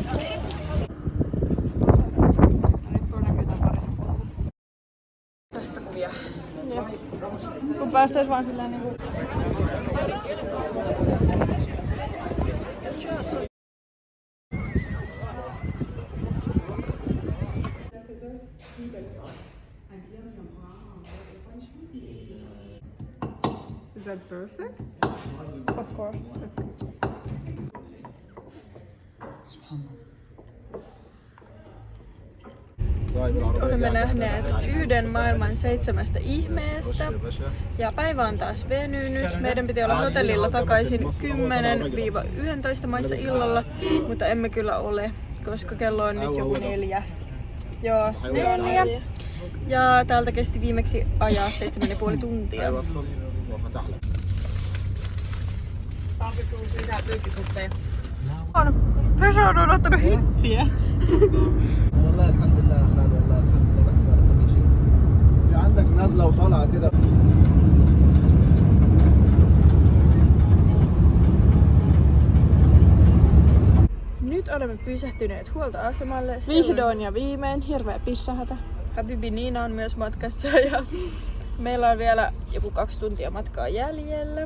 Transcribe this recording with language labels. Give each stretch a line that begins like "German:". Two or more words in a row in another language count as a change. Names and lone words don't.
Finnish: Tästä kuvia. Kun päästäis vaan silleen niinku...
English: Is that perfect? Of course.
Finnish: Olemme nähneet yhden maailman 7 ihmeestä ja päivä on taas venynyt. Meidän piti olla hotellilla takaisin 10-11 maissa illalla, mutta emme kyllä ole, koska kello on nyt joku 4. Joo, 4. Ja täältä kesti viimeksi ajaa 7,5 tuntia. Vesa on odottanut hittiä.
Arabic: والله الحمد لله يا خالد والله الحمد لله رحمة كل شيء. في عندك نزلة وطلعة كده.
Finnish: Nyt olemme pysähtyneet huoltoasemalle. Vihdoin ja viimein hirveä pissahätä. Habibi Niina on myös matkassa ja meillä on vielä joku 2 tuntia matkaa jäljellä.